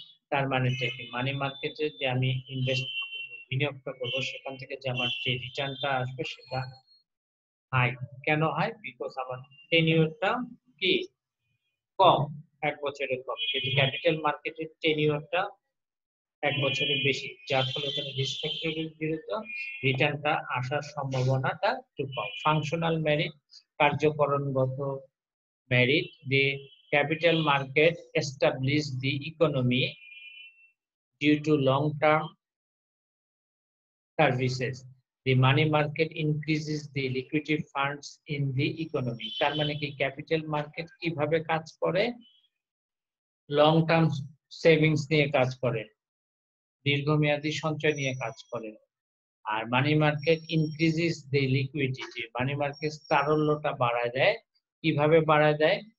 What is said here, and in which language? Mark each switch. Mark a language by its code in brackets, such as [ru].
[bn] তার মানে কি, মানি মার্কেটে যে আমি বিনিয়োগটা করবো, সেখান থেকে যে আমার যে রিটার্নটা আসবে সেটা হাই। কেন হাই? বিকজ আমার টেনিউরটা কি কম, 1 বছরের কম। কিন্তু ক্যাপিটাল মার্কেটের টেনিউরটা 1 বছরের বেশি, যার ফলে ওখানে রিস্ক ফ্যাক্টরের বিরুদ্ধে রিটার্নটা আসার সম্ভাবনাটা একটু কম। [en] functional merit, [bn] কার্যকরণগত merit, [en] the capital market establish the economy due to long-term services. The money market increases the liquidity funds in the economy. [bn] তার মানে কি, ক্যাপিটাল মার্কেট কিভাবে কাজ করে? লং টার্ম সেভিংস নিয়ে কাজ করে, দীর্ঘমেয়াদী সঞ্চয় নিয়ে কাজ করে। আর [en] money market increases the liquidity, [bn] মানি মার্কেট তারল্যটা বাড়ায় দেয়। কিভাবে বাড়ায় দেয়?